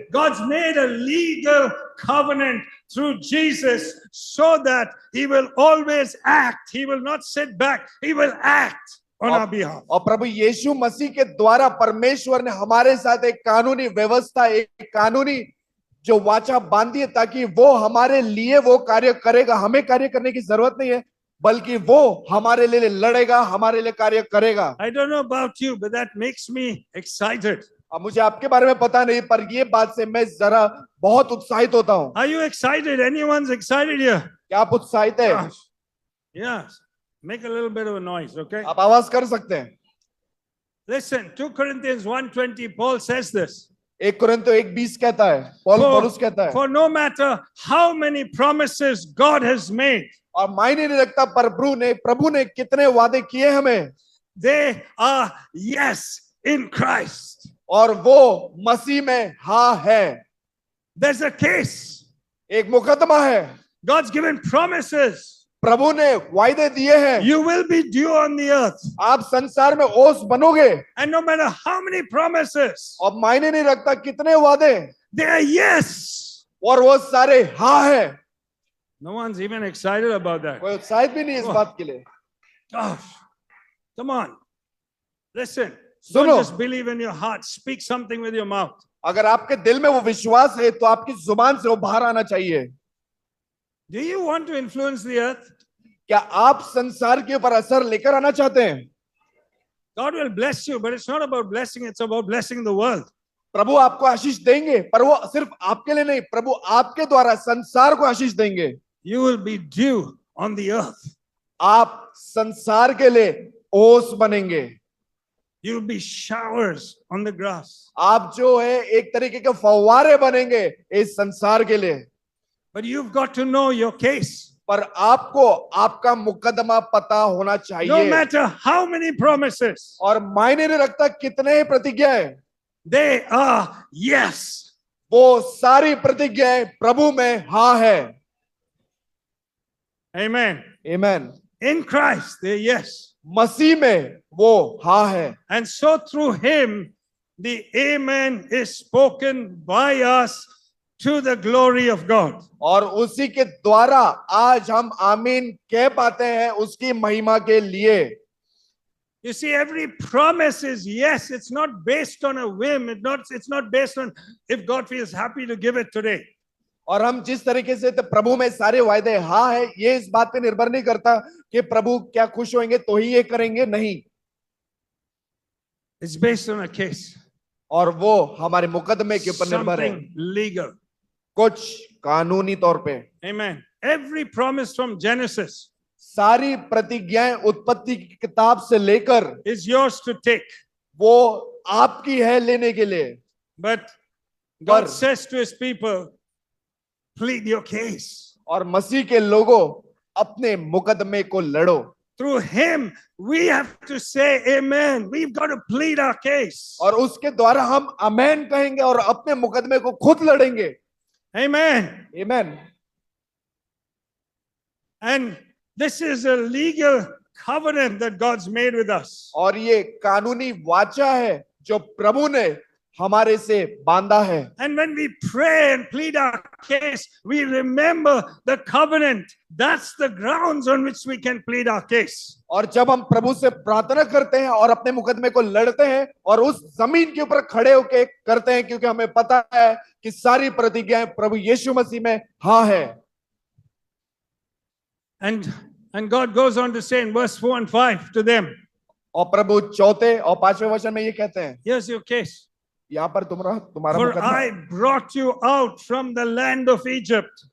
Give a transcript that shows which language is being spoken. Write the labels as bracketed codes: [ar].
[en] God's made a legal covenant through Jesus so that he will always act. He will not sit back. He will act on our behalf. [hi] और प्रभु यीशु मसीह के द्वारा परमेश्वर ने हमारे साथ एक कानूनी व्यवस्था, एक कानूनी जो वाचा बांधी है ताकि वो हमारे लिए वो कार्य करेगा। हमें कार्य करने की जरूरत नहीं है, बल्कि वो हमारे लिए लड़ेगा, हमारे लिए कार्य करेगा। [en] I don't know about you, but that makes me excited. [hi] अब मुझे आपके बारे में पता नहीं, पर ये बात से मैं जरा बहुत उत्साहित होता हूँ। [en] Are you excited? Anyone's excited here? [hi] क्या आप उत्साहित है? [en] Gosh. Yes. Make a little bit of a noise, okay? [hi] आप आवाज कर सकते हैं। [en] Listen, 2 Corinthians 1:20, Paul says this. [hi] 1 कुरिन्थियों 1:20 कहता है, पौलुस कहता है, [en] For no matter how many promises God has made, [hi] और मायने नहीं रखता प्रभु ने कितने वादे किए हमें, [en] they are yes in Christ. [hi] और वो मसीह में हाँ है। [en] There's a case. [hi] एक मुकदमा है। [en] God's given promises. [hi] प्रभु ने वायदे दिए हैं, [en] You will be dew on the earth. [hi] आप संसार में ओस बनोगे, [en] And no matter how many promises, [hi] और मायने नहीं रखता कितने वादे, [en] they are yes. [hi] और वो सारे हाँ है। [en] No one's even excited about that. [hi] कोई उत्साहित भी नहीं इस बात के लिए। [en] Gosh, come on. Listen, [hi] सुनो। [en] don't just believe in your heart. Speak something with your mouth. [hi] अगर आपके दिल में वो विश्वास है तो आपकी जुबान से वो बाहर आना चाहिए। [en] Do you want to influence the earth? [hi] क्या आप संसार के ऊपर असर लेकर आना चाहते हैं? [en] God will bless you, but it's not about blessing, it's about blessing the world. [hi] प्रभु आपको आशीष देंगे, पर वो सिर्फ आपके लिए नहीं, प्रभु आपके द्वारा संसार को आशीष देंगे। [en] You will be dew on the earth. [hi] आप संसार के लिए ओस बनेंगे। [en] You will be showers on the grass. [hi] आप जो है एक तरीके के फव्वारे बनेंगे इस संसार के लिए। [en] But you've got to know your case. [hi] पर आपको आपका मुकदमा पता होना [en] No [hi] चाहिए। [en] matter how many promises, [hi] और मायने नहीं रखता कितने ही प्रतिज्ञाएं, [en] they are yes. [hi] वो सारी प्रतिज्ञाएं प्रभु में हाँ है। [en] Amen. [hi] आमीन। [en] In Christ, they're yes. [hi] मसीह में वो हाँ है, [en] And so through him, the amen is spoken by us to the glory of God. [hi] और उसी के द्वारा आज हम आमीन कह पाते हैं उसकी महिमा के लिए। [en] You see, every promise is yes. It's not based on a whim. It's not based on if God feels happy to give it today. [hi] और हम जिस तरीके से तो प्रभु में सारे वायदे हाँ है, ये इस बात पे निर्भर नहीं करता कि प्रभु क्या खुश होंगे तो ही ये करेंगे, नहीं। [en] It's based on a case. [hi] और वो हमारे मुकदमे के ऊपर निर्भर है, [en] something legal. [hi] कुछ कानूनी तौर पे। [en] Amen. Every promise from Genesis [hi] सारी प्रतिज्ञाएं उत्पत्ति की किताब से लेकर [en] is yours to take. [hi] वो आपकी है लेने के लिए। [en] But God [hi] पर [en] says to his people, plead your case. [hi] और मसीह के लोगों, अपने मुकदमे को लड़ो। [en] Through him, we have to say amen. We've got to plead our case. [hi] और उसके द्वारा हम आमेन कहेंगे और अपने मुकदमे को खुद लड़ेंगे। [en] Amen. [hi] Amen. [en] And this is a legal covenant that God's made with us. [hi] और ये कानूनी वाचा है जो प्रभु ने हमारे से बांधा है। [en] And when we pray and plead our case, we remember the covenant. That's the grounds on which we can plead our case. [hi] और जब हम प्रभु से प्रार्थना करते हैं और अपने मुकदमे को लड़ते हैं और उस जमीन के ऊपर खड़े होके करते हैं, क्योंकि हमें पता है कि सारी प्रतिज्ञाएं प्रभु यीशु मसीह में हाँ है। [en] And God goes on to say in verse 4 and 5 to them, [hi] और प्रभु चौथे और पांचवें वचन में ये कहते हैं, [en] here's your case. [hi] यहाँ पर तुम्हारा [en] For [hi] मुकदमा, [en] I brought you out from the land of Egypt.